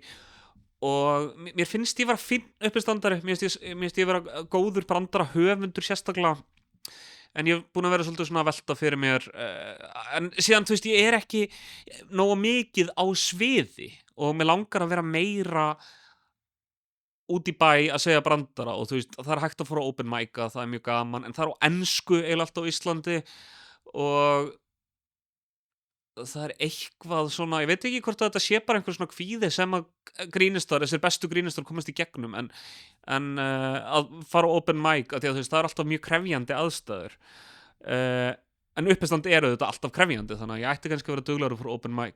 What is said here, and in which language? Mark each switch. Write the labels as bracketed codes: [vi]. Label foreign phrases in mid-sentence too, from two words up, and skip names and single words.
[is] Og mér finnst ég vera fínn uppistandari, mér finnst ég vera góður brandara höfundur sérstaklega, en ég hef búin að vera svolítið svona að velta fyrir mér, en síðan, ég er ekki nógu mikið á sviði og mér langar að vera meira út í bæ að segja brandara, og það er hægt að fara á [en] open mic-a, [is] það er mjög gaman, en það er á ensku eiginlega allt á Íslandi, og það er eitthvað svona, ég veit ekki hvort þetta sé bara einhver svona kvíði sem að þessir bestu grínistar komast í gegnum, en að fara á [en] open mic, [is] að það er alltaf mjög krefjandi aðstæður, en uppistand eru þetta alltaf krefjandi, þannig að ég ætti kannski að vera duglegur fyrir [en] open mic.